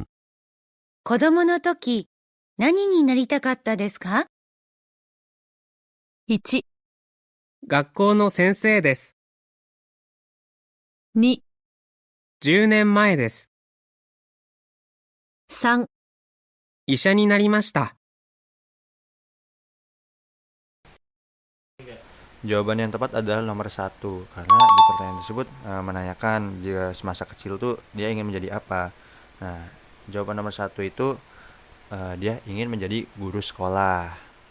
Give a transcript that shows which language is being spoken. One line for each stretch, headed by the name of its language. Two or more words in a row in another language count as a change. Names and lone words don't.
Japanese: 子供の時、何になりたかったですか？ 1、学校の先生です。 2、 10年前です。 3、医者になりました。
Indonesian: Jawaban yang tepat adalah nomor 1 karena di pertanyaan tersebut menanyakan jika semasa kecil tuh dia ingin menjadi apa. Nah, jawaban nomor 1 itu dia ingin menjadi guru sekolah.